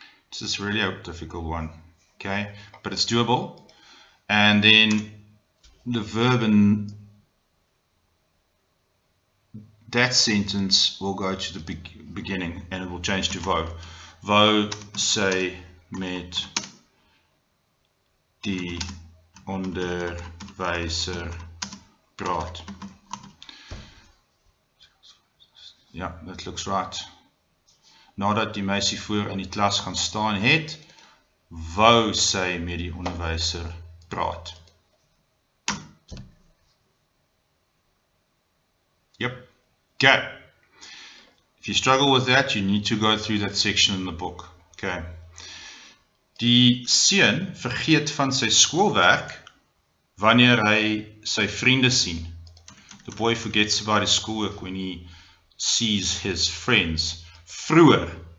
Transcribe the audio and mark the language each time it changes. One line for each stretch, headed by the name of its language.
English: This is really a difficult one, okay? But it's doable. And then the verb in that sentence will go to the beginning and it will change to wou.
Afrikaans: Wou sy met die onderwyser praat. Ja,
English: that looks right.
Afrikaans: Nadat die meisie voor in die klas gaan staan het, wou sy met die onderwyser praat.
English: Okay. If you struggle with that, you need to go through that section in the book. Okay.
Afrikaans: Die seun vergeet van sy skoolwerk wanneer hy sy vriende sien.
English: The boy forgets about his schoolwork when he sees his friends. Vroeger.